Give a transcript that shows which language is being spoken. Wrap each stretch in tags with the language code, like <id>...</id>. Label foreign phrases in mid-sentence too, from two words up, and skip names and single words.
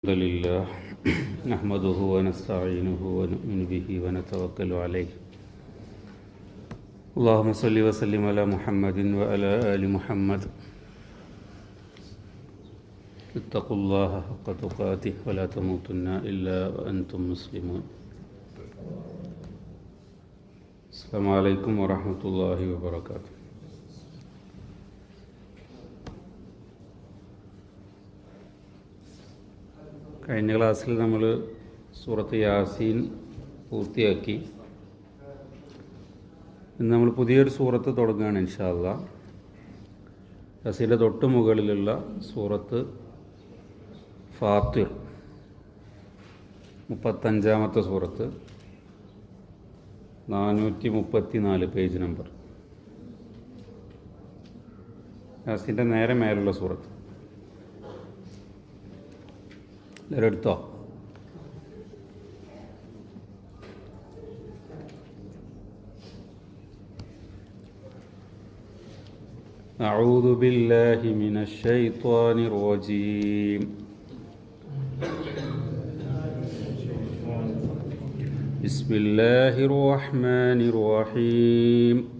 <ar>الحمد لله نحمده ونستعينه ونؤمن به ونتوكل عليه اللهم صل وسلم على محمد وعلى آل محمد اتقوا الله حق تقاته ولا تموتن إلا وأنتم مسلمون السلام عليكم ورحمة الله وبركاته.</ar> <ml>കഴിഞ്ഞ ക്ലാസ്സിൽ നമ്മൾ സൂറത്ത് യാസീൻ പൂർത്തിയാക്കി. ഇന്ന് നമ്മൾ പുതിയൊരു സൂറത്ത് തുടങ്ങുകയാണ്</ml> <ar>إن شاء الله.</ar> <ml>യാസീൻ്റെ തൊട്ട് മുകളിലുള്ള സൂറത്ത് ഫാത്തിർ, 35-ാമത്തെ സൂറത്ത്, 434 പേജ് നമ്പർ. യാസീൻ്റെ നേരെ മേലുള്ള സൂറത്ത് എടുത്തോ.</ml> <ar>أعوذ بالله من الشيطان الرجيم. بسم الله الرحمن الرحيم.</ar>